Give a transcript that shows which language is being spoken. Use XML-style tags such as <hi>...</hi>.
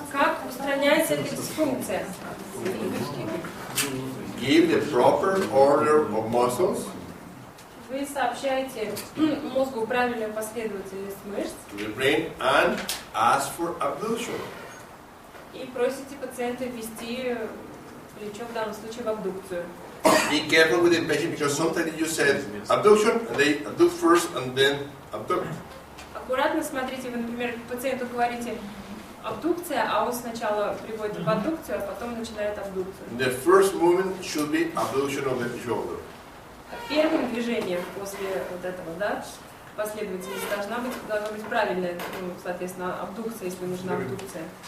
<ru>Как устраняется эта дисфункция?</ru> <en>Give the proper order of muscles</en> <ru>Вы сообщаете мозгу правильную последовательность мышц</ru> <en>to the brain and ask for abduction.</en> <ru>и просите пациента ввести плечо, в данном случае, в абдукцию.</ru> <en>Be careful with the patient because sometimes you said abduction and they abduct first and then abduct.</en> <ru>Аккуратно смотрите, вы, например, пациенту говорите абдукция, а он сначала приводит в абдукцию, а потом начинает абдукцию.</ru> <en>The first movement should be abduction of the shoulder.</en> <ru>Первым движением после вот этого, да, последовательность должна быть правильная, ну, соответственно, абдукция, если нужна абдукция.</ru>